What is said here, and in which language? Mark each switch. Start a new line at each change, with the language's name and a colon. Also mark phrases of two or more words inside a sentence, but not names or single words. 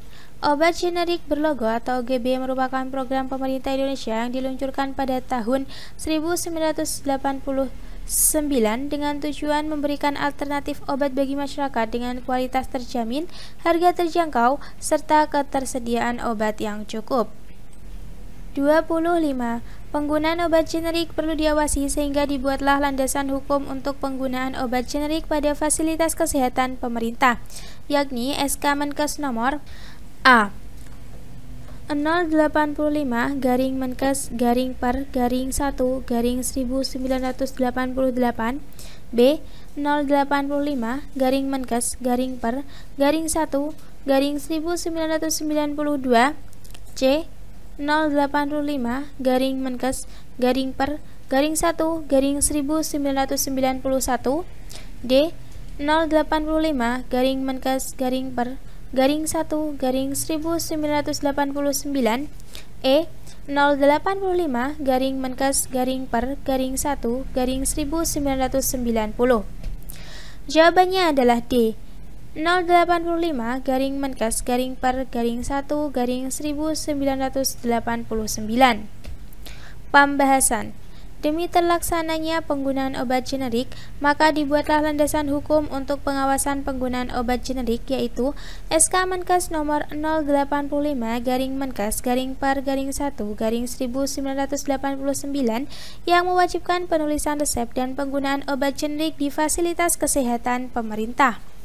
Indonesian: Obat generik berlogo atau OGB merupakan program pemerintah Indonesia yang diluncurkan pada tahun 1989 dengan tujuan memberikan alternatif obat bagi masyarakat dengan kualitas terjamin, harga terjangkau, serta ketersediaan obat yang cukup. 25. Penggunaan obat generik perlu diawasi sehingga dibuatlah landasan hukum untuk penggunaan obat generik pada fasilitas kesehatan pemerintah, yakni SK Menkes nomor A. 085-per-1-1988, B. 085-per-1-1992, C. 085-per-1-1991, D. 085-per-1-1989, E. 085-per-1-1990. Jawabannya adalah D. 085-per-1-1989. Pembahasan. Demi terlaksananya penggunaan obat generik, maka dibuatlah landasan hukum untuk pengawasan penggunaan obat generik, yaitu SK Menkes nomor 085-per-1-1989 yang mewajibkan penulisan resep dan penggunaan obat generik di fasilitas kesehatan pemerintah.